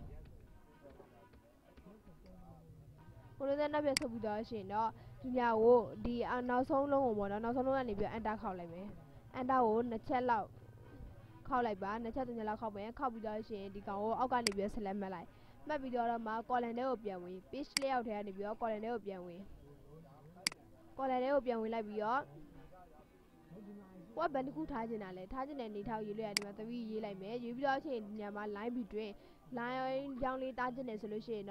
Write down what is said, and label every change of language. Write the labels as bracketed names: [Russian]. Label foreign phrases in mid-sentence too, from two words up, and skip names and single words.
[Burmese] နောက်ပြန်ဆုပ်ပြီးတော့ရှင်တော့ဒီညကိုဒီနောက်ဆုံးလုံးကိုပေါ့နော်နောက်ဆုံးလုံးကနေပြီး enter ခောက်လိုက်မယ် enter ကို2ချက်လောက်ခောက်လိုက်ပါ2ချက်3ချက်လောက်ခောက်မယ်ခောက်ပြီးတော့ရှင်ဒီကောင်ကိုအောက်ကနေပြီးဆက်လက်မှတ်လိုက်မှတ်ပြီးတော့မှ column ထဲကိုပြန်ဝင် [English] page layout [Burmese] ထဲကနေပြီးတော့ column ထဲကိုပြန်ဝင် column ထဲကိုပြန်ဝင်လိုက်ပြီးတော့ ဘယ်တစ်ခုထားချင်တာလဲထားချင်တဲ့နေထောက်ရေးလို့ရဒီမှာ3ရေးလိုက်မယ်ရေးပြီးတော့ရှင်ဒီညမှာ [English] line between line [Burmese] ကြောင်းလေးတားချင်တယ်ဆိုလို့ရှိရင်တော့